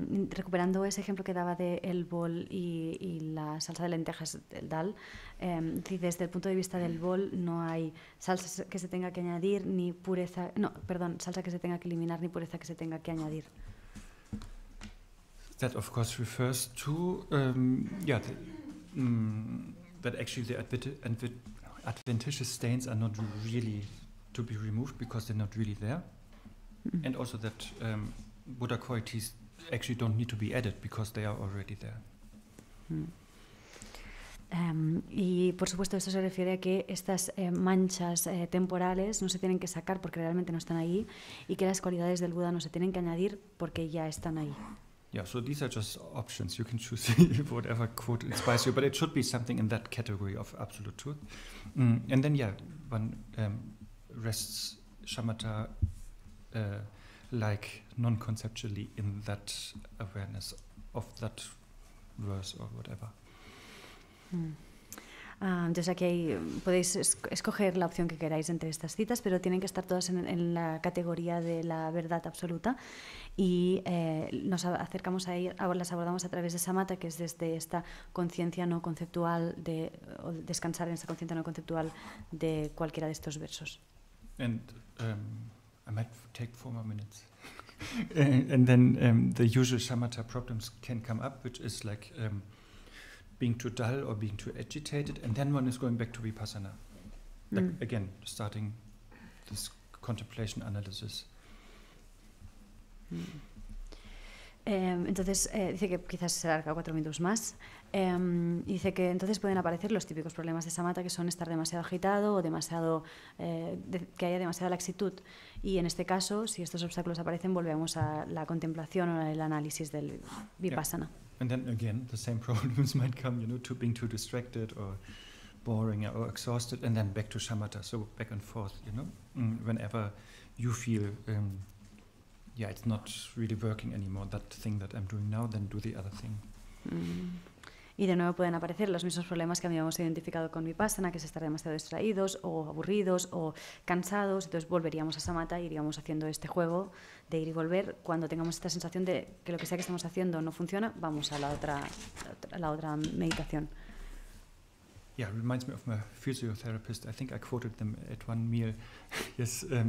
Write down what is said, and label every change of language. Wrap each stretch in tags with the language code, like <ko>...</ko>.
<es>Recuperando ese ejemplo que daba de el bol y la salsa de lentejas del dal, desde el punto de vista del bol no hay salsa que se tenga que añadir ni pureza, salsa que se tenga que eliminar ni pureza que se tenga que añadir.</es> <en>That of course refers to that actually the adventitious stains are not really to be removed because they're not really there, and also that Buddha qualities actually don't need to be added because they are already there.</en> <es>Y por supuesto esto se refiere a que estas manchas temporales no se tienen que sacar porque realmente no están ahí, y que las cualidades del Buda no se tienen que añadir porque ya están ahí.</es> <en>Yeah, so these are just options. You can choose whatever quote inspires you, but it should be something in that category of absolute truth. And then one rests shamatha like non-conceptually in that awareness of that verse or whatever.</en> <es>Entonces aquí podéis escoger la opción que queráis entre estas citas, pero tienen que estar todas en la categoría de la verdad absoluta, y nos acercamos a las abordamos a través de samatha, que es desde esta conciencia no conceptual, o descansar en esta conciencia no conceptual de cualquiera de estos versos.</es> <en>And I might take 4 more minutes. And then the usual shamatha problems can come up, which is like being too dull or being too agitated, and then one is going back to vipassana. Like, again, starting this contemplation analysis.</en> <es>Entonces dice que quizás se alarga 4 minutos más. Y dice que entonces pueden aparecer los típicos problemas de samatha, que son estar demasiado agitado o demasiado que haya demasiada laxitud, y en este caso, si estos obstáculos aparecen, volvemos a la contemplación o el análisis del vipassana.</es> <en>And then again the same problems might come, being too distracted or boring or exhausted, and then back to shamatha, so back and forth, whenever you feel it's not really working anymore, that thing that I'm doing now, then do the other thing.</en> <es>Y de nuevo pueden aparecer los mismos problemas que habíamos identificado con vipassana, que es estar demasiado distraídos o aburridos o cansados. Entonces volveríamos a samatha, iríamos haciendo este juego de ir y volver. Cuando tengamos esta sensación de que lo que sea que estamos haciendo no funciona, vamos a la otra meditación.</es> <en>Yeah, it reminds me of my physiotherapist. I think I quoted them at one meal. Yes.</en>